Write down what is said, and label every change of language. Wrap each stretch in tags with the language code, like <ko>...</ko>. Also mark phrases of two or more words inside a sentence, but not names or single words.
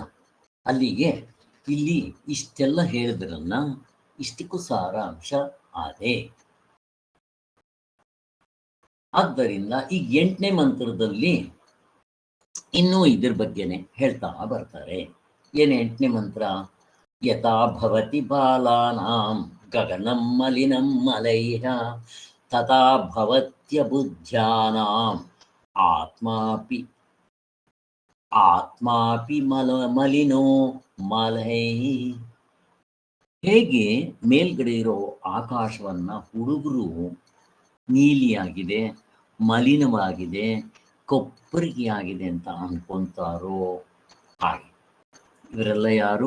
<kn>ಅಲ್ಲಿಗೆ ಇಲ್ಲಿ ಇಷ್ಟೆಲ್ಲ ಹೇಳಿದ್ರನ್ನ ಇಷ್ಟಕ್ಕೂ ಸಾರಾಂಶ ಅದೇ. ಆದ್ದರಿಂದ ಈಗ 8ನೇ ಮಂತ್ರದಲ್ಲಿ ಇನ್ನೂ ಇದ್ರ ಬಗ್ಗೆನೆ ಹೇಳ್ತಾ ಬರ್ತಾರೆ. ಏನು 8ನೇ ಮಂತ್ರ?</kn> <sa>ಯಥಾ ಭವತಿ ಬಾಲಾನಾಂ ಗಗನಂ ಮಲಿನಂ ಮಲೈಃ ತಥಾ ಭವತ್ಯ ಬುದ್ಧ್ಯಾನಾಂ ಆತ್ಮಾಪಿ ಮಲಿನೋ ಮಲೈಃ.</sa> <kn>ಹೇಗೆ ಮೇಲ್ಗಡೆ ಇರೋ ಆಕಾಶವನ್ನ ಹುಡುಗರು ನೀಲಿಯಾಗಿದೆ, ಮಲಿನವಾಗಿದೆ, ಕೊಪ್ಪರಿಗೆ ಆಗಿದೆ ಅಂತ ಅನ್ಕೊಂತಾರೋ ಹಾಗೆ ಇವರೆಲ್ಲ ಯಾರು?</kn>